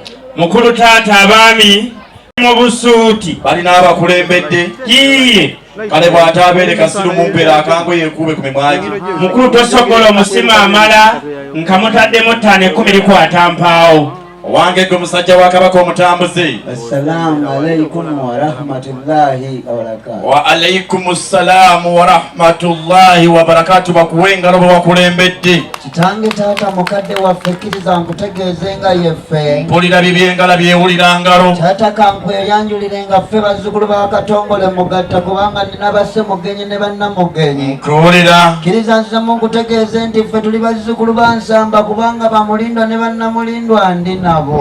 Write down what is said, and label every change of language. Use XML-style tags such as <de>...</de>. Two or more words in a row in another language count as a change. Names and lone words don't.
<lg>mukulu taata abaami mu busuuti balina abakulembedde yiye kale bw'ataabeere kasiru mu mpeera akangoye ekuube ku mimwagi mukulu tosogola omusima amala nka mutaddemu ttaano 10 likwata mpaawo owange gwe musajja wa kabaka omutambuze.</lg> <ar>السلام عليكم ورحمة الله وبركاته. وعليكم السلام ورحمة الله وبركاته.</ar> <lg>Bakuwe engalo bakulembedde. Kitange taata mukadde waffe kkiriza nkutegeeze nga yeffe mpulira bibyengala byewulira ngalo taata kankweyanjulire nga ffe bazzukulu ba Katongole mugatta kubanga nina basse mugenyi ne bannamugenyi nkuwulira kkiriza nzizamu nkutegeeze nti ffe tuli bazzukulu ba Nsamba kubanga bamulindwa ne bannamulindwa ndi nabo</lg>